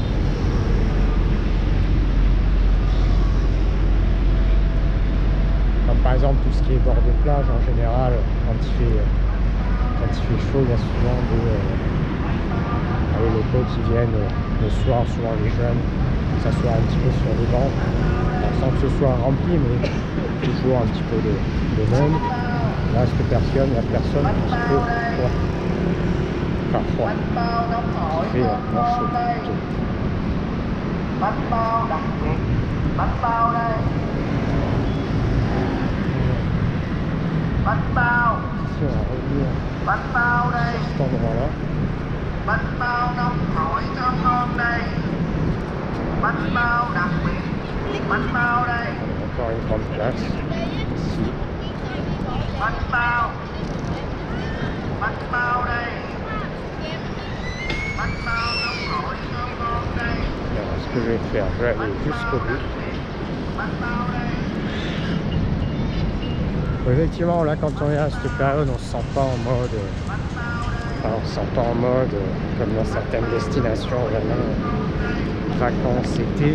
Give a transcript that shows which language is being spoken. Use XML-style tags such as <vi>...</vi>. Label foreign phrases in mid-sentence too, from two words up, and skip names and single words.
<fr>Comme par exemple tout ce qui est bord de plage en général, quand il fait chaud, il y a souvent des locaux qui viennent le soir, souvent les jeunes, s'asseoir un petit peu sur des bancs, sans que ce soit rempli, mais toujours un petit peu de monde. Là, cette personne, il n'y a personne, un petit peu froid. Enfin froid. Il fait moins chaud plutôt.</fr> <vi>Bánh bao đặc biệt, bánh bao đây. Bánh bao.</vi> <fr>Si on va revenir</fr> <vi>Bánh bao đây.</vi> <fr>à cet endroit-là.</fr> <vi>Bánh bao nóng hổi thơm ngon đây. Bánh bao đặc biệt, bánh bao đây.</vi> <fr>Encore une grande place ici.</fr> <vi>Bánh bao. Bánh bao đây. Bánh bao nóng hổi thơm ngon đây.</vi> <fr>Alors, ce que je vais faire, je vais aller jusqu'au bout. Effectivement, là, quand on est à cette période, on se sent pas en mode, comme dans certaines destinations, vraiment vacances été.</fr>